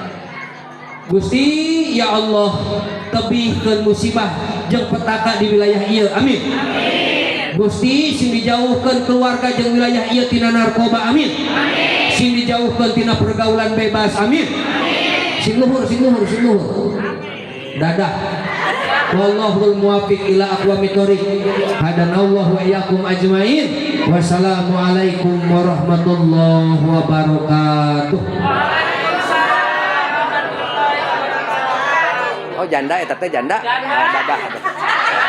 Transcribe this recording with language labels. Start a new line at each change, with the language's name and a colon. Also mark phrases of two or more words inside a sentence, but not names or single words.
Sundanese: Gusti ya Allah tebihkeun musibah jeung petaka di wilayah ieu amin. Gusti sing dijauhkeun keluarga jeung wilayah ieu tina narkoba amin. Sing dijauhkeun tina pergaulan bebas amin. Sing luhur dadah.
Arabic: والله الموفق إلى أقوم الطريق. هدانا الله وإياكم أجمعين. والسلام عليكم ورحمة الله وبركاته.
Sundanese: Oh janda eta teh janda. Dadah.